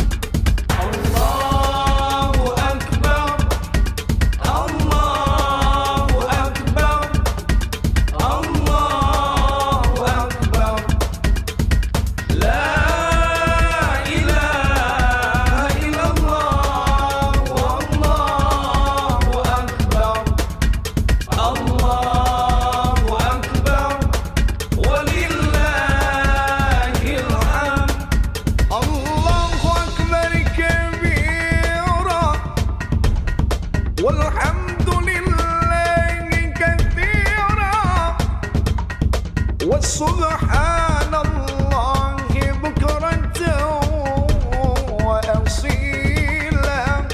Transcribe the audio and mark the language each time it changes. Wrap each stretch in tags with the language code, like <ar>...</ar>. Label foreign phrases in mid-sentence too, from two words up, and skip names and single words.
<ar>الله أكبر، الله أكبر، الله أكبر. لا إله إلا الله، الله أكبر، الله أكبر, ولله الحمد. الله أكبر كبيرا والحمد لله كثيرا وسبحان الله بكرة وأصيلا.</ar>